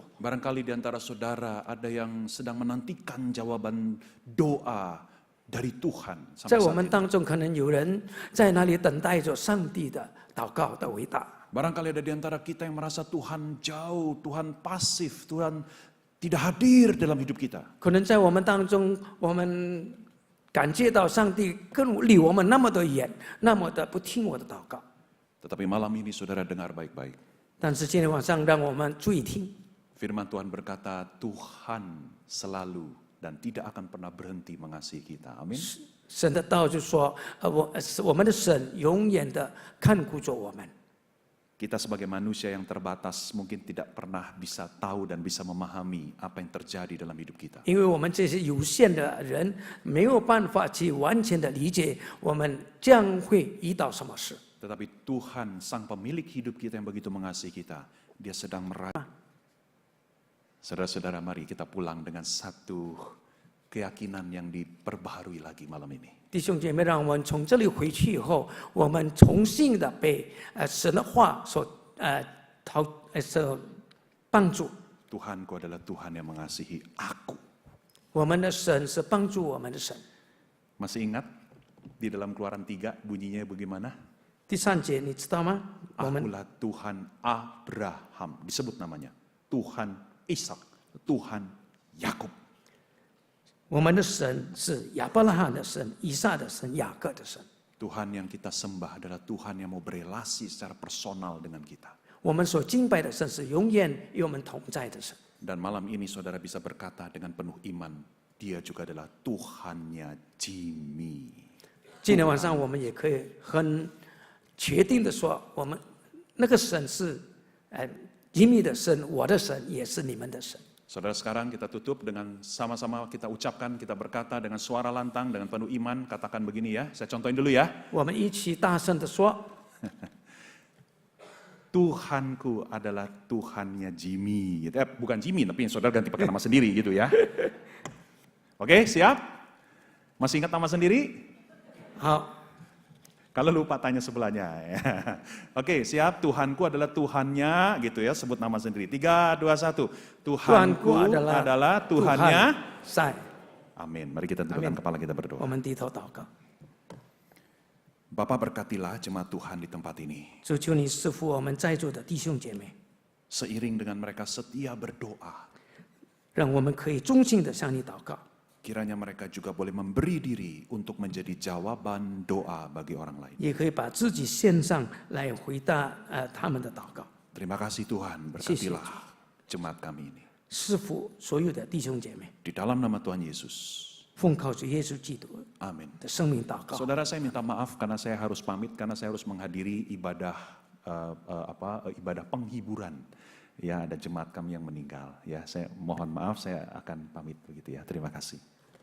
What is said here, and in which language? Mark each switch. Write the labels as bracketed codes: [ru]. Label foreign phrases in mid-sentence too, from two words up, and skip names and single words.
[id] Barangkali di antara saudara ada yang sedang menantikan jawaban doa dari Tuhan. [zh] 在 [id] Sampai [zh] 我 [id] saat [zh] 们 [id] ini. [zh] 当中，可能有人在那里等待着上帝的祷告的伟大。 [id] Barangkali ada di antara kita yang merasa Tuhan jauh, Tuhan pasif, Tuhan tidak hadir dalam hidup kita. [zh] 可能在我们当中，我们感觉到上帝离我们那么的远，那么的不听我的祷告。 [id] Tetapi malam ini saudara dengar baik-baik. [zh] 但是今天晚上，让我们注意听， [id] Firman Tuhan berkata, Tuhan selalu dan tidak akan pernah berhenti mengasihi kita. Amin. [zh] 神的道就说，我们的神永远的看顾着我们。 [id] Kita sebagai manusia yang terbatas mungkin tidak pernah bisa tahu dan bisa memahami apa yang terjadi dalam hidup kita. [zh] 因为我们这些有限的人没有办法去完全的理解我们将会遇到什么事。 [id] Tetapi Tuhan, sang pemilik hidup kita yang begitu mengasihi kita, Dia sedang meraih. Saudara-saudara, mari kita pulang dengan satu keyakinan yang diperbaharui lagi malam ini. [zh] 弟兄姐妹，让我们从这里回去以后，我们重新的被神的话所帮助。 [id] Tuhanku adalah Tuhan yang mengasihi aku. [zh] 我们的神是帮助我们的神。 [id] Masih ingat di dalam Keluaran 3 bunyinya bagaimana? [zh] 第3节你知道吗？我们 [id] Akulah Tuhan Abraham, disebut namanya. Tuhan Ishak, Tuhan Yakub. [zh] 我们的神是亚伯拉罕的神、以撒的神、雅各的神。 [id] Tuhan yang kita sembah adalah Tuhan yang mau berelasi secara personal dengan kita. [zh] 我们所敬拜的神是永远与我们同在的神。 [id] Dan malam ini saudara bisa berkata dengan penuh iman, Dia juga adalah Tuhannya Jimmy. [zh] 今天晚上我们也可以很确定的说，我们那个神是隐秘的神，我的神也是你们的神。 [id] Saudara, sekarang kita tutup dengan sama-sama kita ucapkan, kita berkata dengan suara lantang, dengan penuh iman, katakan begini ya, saya contohin dulu ya. [zh] 我们一起大声的说： [id] Tuhanku adalah Tuhannya Jimmy. Gitu. Bukan Jimmy, tapi saudara ganti pakai nama sendiri gitu ya. Oke, siap? Masih ingat nama sendiri? [zh] 好， [id] Kalau lupa tanya sebelahnya. Oke, siap. Tuhanku adalah Tuhannya, gitu ya. Sebut nama sendiri. 3, 2, 1. Tuhanku adalah Tuhannya. [zh] 在， [id] Amin. Mari kita tundukkan kepala kita [zh] 我 [id] berdoa. [zh] 们低头祷告。 [id] Bapak berkatilah jemaat Tuhan di tempat ini. [zh] 主求你赐福我们在座的弟兄姐妹， [id] Seiring dengan mereka setia berdoa. [zh] 让我们可以忠心的向你祷告， [id] Kiranya mereka juga boleh memberi diri untuk menjadi jawaban doa bagi orang lain. [zh] 也可以把自己献上来回答他们的祷告。 [id] Terima kasih Tuhan, berkatilah jemaat kami ini. [zh] 赐福所有的弟兄姐妹， [id] Di dalam nama Tuhan Yesus. [zh] 奉靠主耶稣基督 [id] Amin. [zh] 的生命祷告。 [id] Saudara, saya minta maaf karena saya harus pamit, karena saya harus menghadiri ibadah ibadah penghiburan. Ya, ada jemaat kami yang meninggal. Ya, saya mohon maaf, saya akan pamit begitu ya. Terima kasih.